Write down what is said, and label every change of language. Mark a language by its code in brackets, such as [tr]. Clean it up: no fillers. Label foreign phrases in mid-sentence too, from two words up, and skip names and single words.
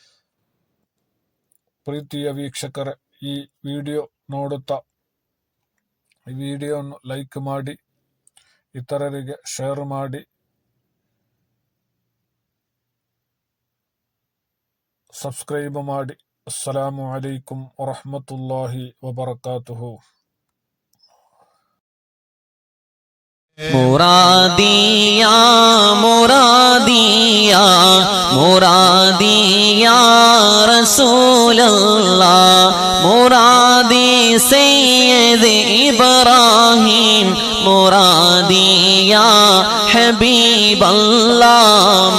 [kn] ಪ್ರೀತಿಯ ವೀಕ್ಷಕರೇ, ಈ ವಿಡಿಯೋ ನೋಡುತ್ತಾ ಈ ವಿಡಿಯೋವನ್ನು ಲೈಕ್ ಮಾಡಿ, ಇತರರಿಗೆ ಶೇರ್ ಮಾಡಿ, ಸಬ್ಸ್ಕ್ರೈಬ್ ಮಾಡಿ. [ar] السلام عليكم ورحمة الله وبركاته. مرادية مرادية مرادية رسول الله مراد مرادي سيد إبراهيم مرادي يا حبيب الله